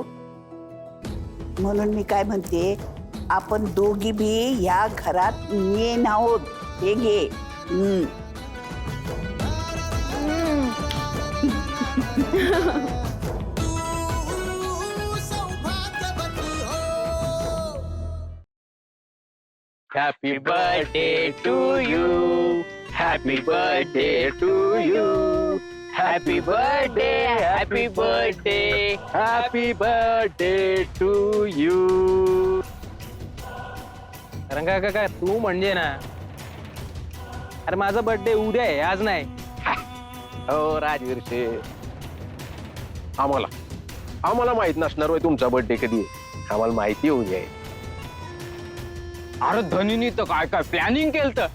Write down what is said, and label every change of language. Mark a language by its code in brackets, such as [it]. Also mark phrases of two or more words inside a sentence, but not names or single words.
[mr] म्हणून मी काय म्हणते, आपण दोघी बी या घरात येण आहोत. हे घे. [en] Happy birthday to you, happy birthday to you, happy birthday, happy birthday, happy birthday to you. [mr] रंगा काका, तू म्हणजे ना, अरे माझा बर्थडे उद्या आहे, आज नाही. हो राजवीर शेठ, आम्हाला माहित नसणार होय तुमचा बर्थडे कधी आहे. आम्हाला माहिती होऊ द्या. अरे धनीनी तर काय काय प्लॅनिंग केलं तर.